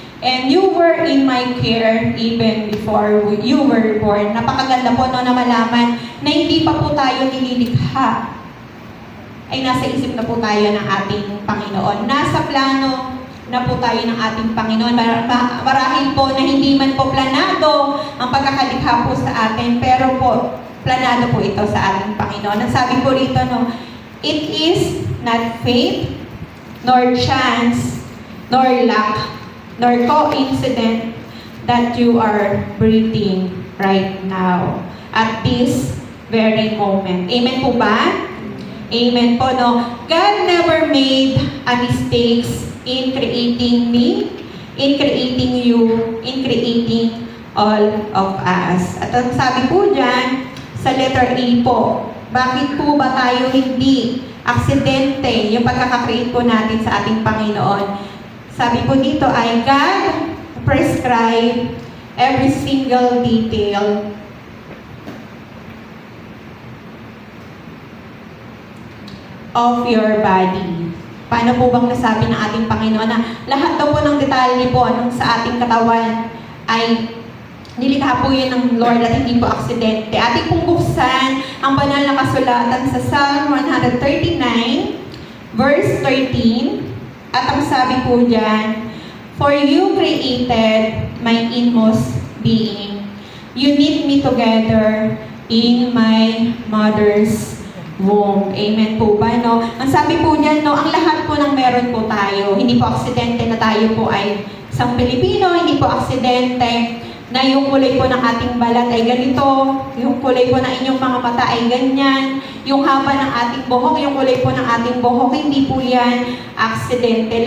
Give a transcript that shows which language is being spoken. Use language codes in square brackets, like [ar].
[en] And you were in my care even before you were born. [tl] Napakaganda po no, na malaman na hindi pa po tayo nililikha. Ay nasa isip na po tayo ng ating Panginoon. Nasa plano na po tayo ng ating Panginoon. Marahil po na hindi man po planado ang pagkakalikha po sa atin, pero po, planado po ito sa ating Panginoon. Ang sabi po rito, no, [en] it is not fate, nor chance, nor luck, nor coincidence that you are breathing right now at this very moment. [tl] Amen po ba? Amen po, no? [en] God never made a mistakes in creating me, in creating you, in creating all of us. [tl] At ang sabi po dyan, sa letter A po, bakit po ba tayo hindi aksidente yung pagkakakreate po natin sa ating Panginoon? Sabi po dito ay [en] God prescribe every single detail of your body. [tl] Paano po bang nasabi ng ating Panginoon na lahat daw po ng detalye po sa ating katawan ay nilikha po yun ng Lord at hindi po aksidente. Ating pong buksan ang banal na kasulatan sa Psalm 139 verse 13. At ang sabi po dyan, [en] for you created my inmost being. You knit me together in my mother's womb. [tl] Amen po ba, no? Ang sabi po dyan, no, ang lahat po ng meron po tayo. Hindi po aksidente na tayo po ay isang Pilipino, hindi po aksidente na yung kulay po ng ating balat ay ganito, yung kulay po ng inyong mga mata ay ganyan, yung haba ng ating buhok, yung kulay po ng ating buhok, hindi po yan aksidente.